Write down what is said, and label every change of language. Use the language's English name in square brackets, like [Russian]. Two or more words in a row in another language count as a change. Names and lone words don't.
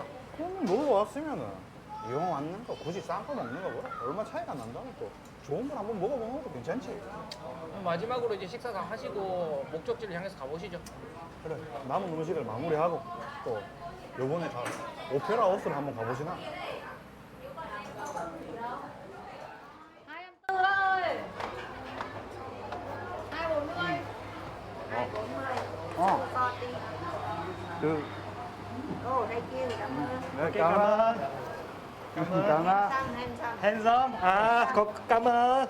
[Korean] 그럼 놀러 왔으면은 이왕 왔는 거 굳이 싼 거 먹는 거 뭐라 얼마 차이가 난다면 또 좋은 걸 한번 먹어보는 것도 괜찮지. 그럼 마지막으로 이제 식사 다 하시고 목적지를 향해서 가보시죠. 그래 남은 음식을 마무리하고 또 요번에 오페라 하우스를 한번 가보시나. [Vietnamese] Hai em Tư ơi. 240. 240. [Korean] 어. [Vietnamese] To tí. [Korean] 그 [Vietnamese] Ồ, đây kia cảm ơn. [Korean] 네, 감사합니다. Handsome. 핸섬. [Vietnamese] cảm ơn.